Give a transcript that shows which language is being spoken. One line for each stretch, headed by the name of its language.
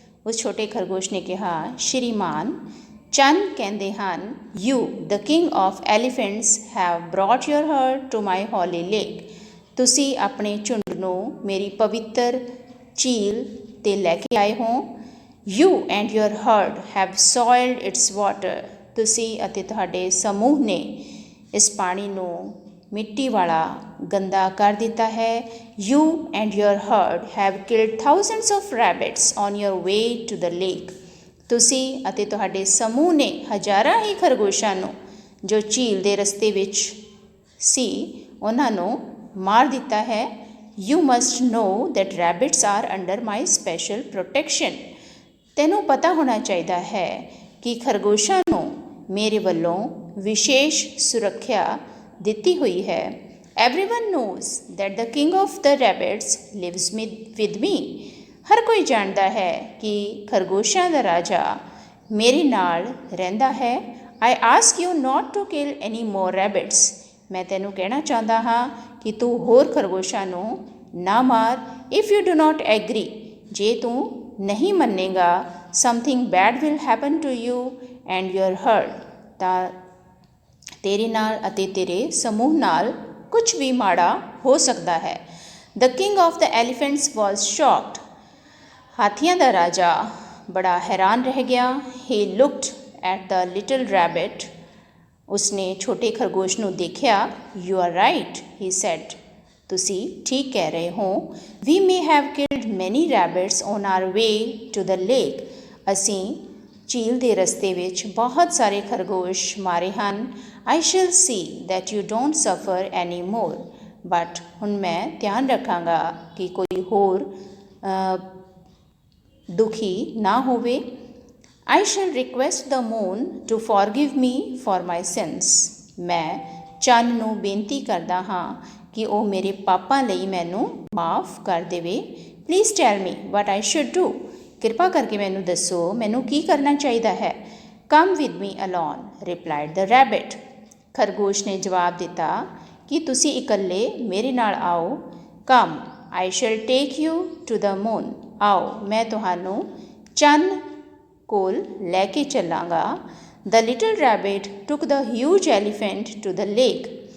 Punjabi: ਉਸ ਛੋਟੇ ਖਰਗੋਸ਼ ਨੇ ਕਿਹਾ, ਸ਼੍ਰੀਮਾਨ ਚੰਨ ਕਹਿੰਦੇ ਹਨ,
English: you, the king of elephants, have brought your herd to my holy lake.
Punjabi: ਤੁਸੀਂ ਆਪਣੇ ਝੁੰਡ ਨੂੰ ਮੇਰੀ ਪਵਿੱਤਰ ਝੀਲ 'ਤੇ ਲੈ ਕੇ ਆਏ ਹੋ.
English: You and your herd have soiled its water.
Punjabi: ਤੁਸੀਂ ਅਤੇ ਤੁਹਾਡੇ ਸਮੂਹ ਨੇ ਇਸ ਪਾਣੀ ਨੂੰ ਮਿੱਟੀ ਵਾਲਾ ਗੰਦਾ ਕਰ ਦਿੱਤਾ ਹੈ.
English: You and your herd have killed thousands of rabbits on your way to the lake.
Punjabi: ਤੁਸੀਂ ਅਤੇ ਤੁਹਾਡੇ ਸਮੂਹ ਨੇ ਹਜ਼ਾਰਾਂ ਹੀ ਖਰਗੋਸ਼ਾਂ ਨੂੰ ਜੋ ਝੀਲ ਦੇ ਰਸਤੇ ਵਿੱਚ ਸੀ ਉਹਨਾਂ ਨੂੰ ਮਾਰ ਦਿੱਤਾ ਹੈ.
English: You must know that rabbits are under my special protection.
Punjabi: ਤੈਨੂੰ ਪਤਾ ਹੋਣਾ ਚਾਹੀਦਾ ਹੈ ਕਿ ਖਰਗੋਸ਼ਾਂ ਨੂੰ ਮੇਰੇ ਵੱਲੋਂ ਵਿਸ਼ੇਸ਼ ਸੁਰੱਖਿਆ ਦਿੱਤੀ ਹੋਈ ਹੈ.
English: Everyone knows that the king of the rabbits lives with me.
Punjabi: ਹਰ ਕੋਈ ਜਾਣਦਾ ਹੈ ਕਿ ਖਰਗੋਸ਼ਾਂ ਦਾ ਰਾਜਾ ਮੇਰੇ ਨਾਲ ਰਹਿੰਦਾ ਹੈ.
English: I ask you not to kill any more rabbits.
Punjabi: ਮੈਂ ਤੈਨੂੰ ਕਹਿਣਾ ਚਾਹੁੰਦਾ ਹਾਂ ਕਿ ਤੂੰ ਹੋਰ ਖਰਗੋਸ਼ਾਂ ਨੂੰ ਨਾ ਮਾਰ.
English: If you do not agree,
Punjabi: ਜੇ ਤੂੰ ਨਹੀਂ ਮੰਨੇਗਾ,
English: something bad will happen to you and your herd.
Punjabi: ਤਾਂ ਤੇਰੇ ਨਾਲ ਅਤੇ ਤੇਰੇ ਸਮੂਹ ਨਾਲ ਕੁਝ ਵੀ ਮਾੜਾ ਹੋ ਸਕਦਾ ਹੈ.
English: The king of the elephants was shocked.
Punjabi: ਹਾਥੀਆਂ ਦਾ ਰਾਜਾ ਬੜਾ ਹੈਰਾਨ ਰਹਿ ਗਿਆ.
English: He looked at the little rabbit.
Punjabi: ਉਸਨੇ ਛੋਟੇ ਖਰਗੋਸ਼ ਨੂੰ ਦੇਖਿਆ.
English: You are right, he said.
Punjabi: ਤੁਸੀਂ ਠੀਕ ਕਹਿ ਰਹੇ ਹੋ.
English: We may have killed many rabbits on our way to the lake.
Punjabi: ਅਸੀਂ ਝੀਲ ਦੇ ਰਸਤੇ ਵਿੱਚ ਬਹੁਤ ਸਾਰੇ ਖਰਗੋਸ਼ ਮਾਰੇ ਹਨ.
English: I shall see that you don't suffer any more.
Punjabi: But ਹੁਣ ਮੈਂ ਧਿਆਨ ਰੱਖਾਂਗਾ ਕਿ ਕੋਈ ਹੋਰ ਦੁਖੀ ਨਾ ਹੋਵੇ.
English: I shall request the moon to forgive me for my sins.
Punjabi: ਮੈਂ ਚੰਨ ਨੂੰ ਬੇਨਤੀ ਕਰਦਾ ਹਾਂ ਕਿ ਉਹ ਮੇਰੇ ਪਾਪਾਂ ਲਈ ਮੈਨੂੰ ਮਾਫ ਕਰ ਦੇਵੇ.
English: Please tell me what I should do.
Punjabi: ਕਿਰਪਾ ਕਰਕੇ ਮੈਨੂੰ ਦੱਸੋ ਮੈਨੂੰ ਕੀ ਕਰਨਾ ਚਾਹੀਦਾ ਹੈ.
English: Come with me alone, replied the rabbit.
Punjabi: ਖਰਗੋਸ਼ ਨੇ ਜਵਾਬ ਦਿੱਤਾ ਕਿ ਤੁਸੀਂ ਇਕੱਲੇ ਮੇਰੇ ਨਾਲ ਆਓ.
English: Come, I shall take you to the moon.
Punjabi: ਆਓ ਮੈਂ ਤੁਹਾਨੂੰ ਚੰਨ ਕੋਲ ਲੈ ਕੇ ਚੱਲਾਂਗਾ.
English: The little rabbit took the huge elephant to the lake.